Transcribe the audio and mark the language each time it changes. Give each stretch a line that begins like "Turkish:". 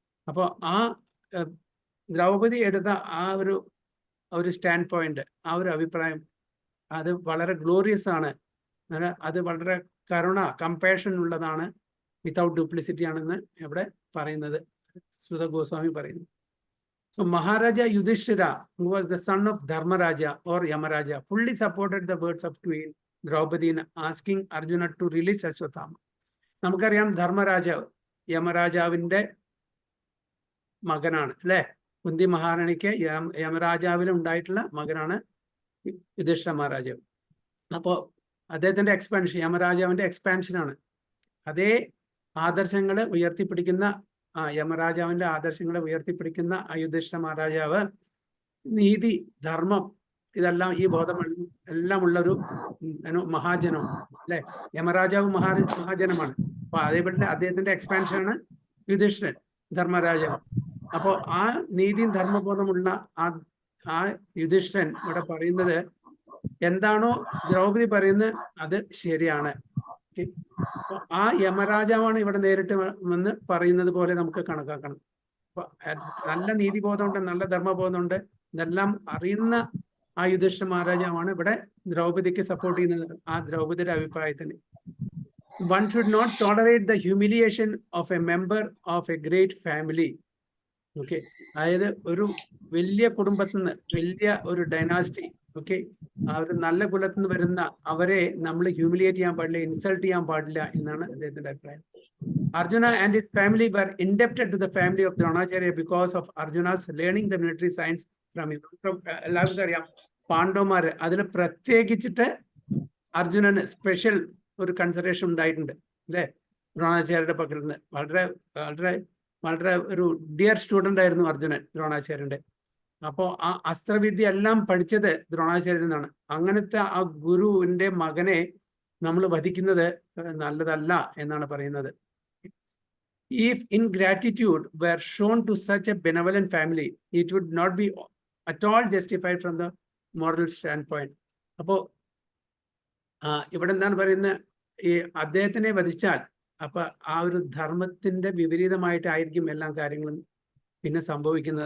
Malayalam: അപ്പോൾ ആ ദ്രൗപദി എടുത്ത ആ ഒരു സ്റ്റാൻഡ് പോയിന്റ്, ആ ഒരു അഭിപ്രായം, അത് വളരെ ഗ്ലോറിയസ് ആണ്, അത് വളരെ കരുണ, കമ്പാഷൻ ഉള്ളതാണ്, വിത്തൗട്ട് ഡ്യൂപ്ലിസിറ്റി ആണെന്ന് ഇവിടെ പറയുന്നത് സുത ഗോസ്വാമി പറയുന്നു.
English: So Maharaja Yudhishthira, who was the son of Dharmaraja or Yamaraja, fully supported the words of Queen Draupadi in asking Arjuna to release Ashwatthama.
Malayalam: നമുക്കറിയാം ധർമ്മരാജാവ് യമരാജാവിന്റെ മകനാണ് അല്ലെ. കുന്തി മഹാറാണിക്ക് യമരാജാവിൽ ഉണ്ടായിട്ടുള്ള മകനാണ് യുധിഷ്ഠിര മഹാരാജാവ്. അപ്പോൾ അദ്ദേഹത്തിന്റെ എക്സ്പാൻഷൻ, യമരാജാവിന്റെ എക്സ്പാൻഷനാണ്. അതേ ആദർശങ്ങളെ ഉയർത്തിപ്പിടിക്കുന്ന യമരാജാവിന്റെ ആദർശങ്ങളെ ഉയർത്തിപ്പിടിക്കുന്ന യുധിഷ്ഠിര മഹാരാജാവ് നീതി, ധർമ്മം, ഇതെല്ലാം ഈ ബോധം എല്ലാം ഉള്ളൊരു മഹാജനം അല്ലെ. യമരാജാവ് മഹാജനമാണ്. അപ്പൊ അതേപോലെ അദ്ദേഹത്തിന്റെ എക്സ്പാൻഷനാണ് യുധിഷ്ഠിരൻ, ധർമ്മരാജാവ്. അപ്പോ ആ നീതിയും ധർമ്മബോധമുള്ള ആ യുധിഷ്ഠിരൻ ഇവിടെ പറയുന്നത് എന്താണോ ദ്രൗപദി പറയുന്നത് അത് ശരിയാണ്. ആ യമരാജാവാണ് ഇവിടെ നേരിട്ട് വന്ന് പറയുന്നത് പോലെ നമുക്ക് കണക്കാക്കണം. അപ്പൊ നല്ല നീതിബോധമുണ്ട്, നല്ല ധർമ്മബോധമുണ്ട്, ഇതെല്ലാം അറിയുന്ന ആ യുധിഷ്ഠിര മഹാരാജാവാണ് ഇവിടെ ദ്രൗപദിക്ക് സപ്പോർട്ട് ചെയ്യുന്നത്. ആ ദ്രൗപദിയുടെ അഭിപ്രായത്തിന്
English: one should not tolerate the humiliation of a member of a great family.
Malayalam: Okay, അതായത് ഒരു വലിയ കുടുംബത്തിൽ നിന്ന്, വലിയ ഒരു ഡൈനാസ്റ്റി, ഓക്കെ, ആ ഒരു നല്ല കുലത്തിൽ നിന്ന് വരുന്ന അവരെ നമ്മൾ ഹ്യൂമിലിയേറ്റ് ചെയ്യാൻ പാടില്ല, ഇൻസൾട്ട് ചെയ്യാൻ പാടില്ല എന്നാണ് അദ്ദേഹത്തിന്റെ അഭിപ്രായം.
English: Arjuna and his family were indebted to the family of Dronacharya because of Arjuna's learning the military science from him.
Malayalam: എല്ലാവർക്കും അറിയാം പാണ്ഡവന്മാര് അതിൽ പ്രത്യേകിച്ചിട്ട് അർജുനന് സ്പെഷ്യൽ ഒരു കൺസിഡറേഷൻ ഉണ്ടായിട്ടുണ്ട് അല്ലെ. ദ്രോണാചാര്യരുടെ പക്കൽ നിന്ന് വളരെ വളരെ വളരെ ഒരു ഡിയർ സ്റ്റുഡൻ്റ് ആയിരുന്നു അർജുനൻ ദ്രോണാചാര്യന്റെ. അപ്പോൾ ആ അസ്ത്രവിദ്യ എല്ലാം പഠിച്ചത് ദ്രോണാചാര്യൻ എന്നാണ്. അങ്ങനത്തെ ആ ഗുരുവിന്റെ മകനെ നമ്മൾ വധിക്കുന്നത് നല്ലതല്ല എന്നാണ് പറയുന്നത്.
English: If ingratitude were shown to such a benevolent family, it would not be at all justified from the moral standpoint.
Malayalam: അപ്പോൾ ഇവിടെ എന്താണ് പറയുന്നത്, ഈ അദ്ദേഹത്തിനെ വധിച്ചാൽ അപ്പൊ ആ ഒരു ധർമ്മത്തിന്റെ വിപരീതമായിട്ടായിരിക്കും എല്ലാ കാര്യങ്ങളും പിന്നെ സംഭവിക്കുന്നത്.